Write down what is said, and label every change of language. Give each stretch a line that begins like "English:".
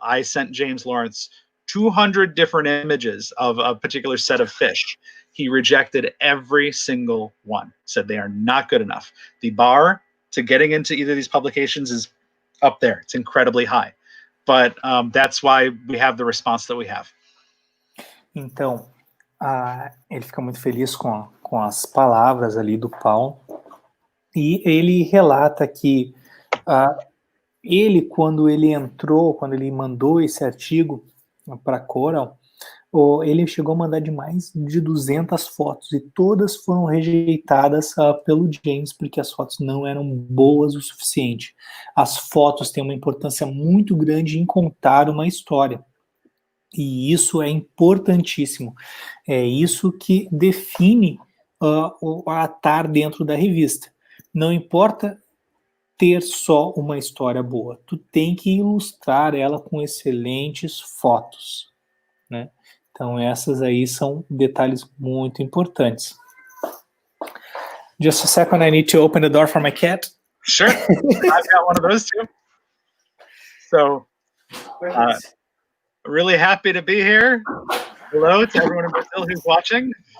English: I sent James Lawrence 200 different images of a particular set of fish. He rejected every single one, said they are not good enough. The bar to getting into either of these publications is up there. It's incredibly high. But that's why we have the response that we have.
Portuguese: Então, ele fica muito feliz com as palavras ali do Paulo. E ele relata que ele, quando ele mandou esse artigo para Coral, ele chegou a mandar de mais de 200 fotos e todas foram rejeitadas pelo James porque as fotos não eram boas o suficiente. As fotos têm uma importância muito grande em contar uma história e isso é importantíssimo. É isso que define a estar dentro da revista. Não importa ter só uma história boa, tu tem que ilustrar ela com excelentes fotos, né? Então essas aí são detalhes muito importantes.
English: Just a second, I need to open the door for my cat. Sure, I've got one of those too. So, really happy to be here. Hello to everyone in Brazil who's watching.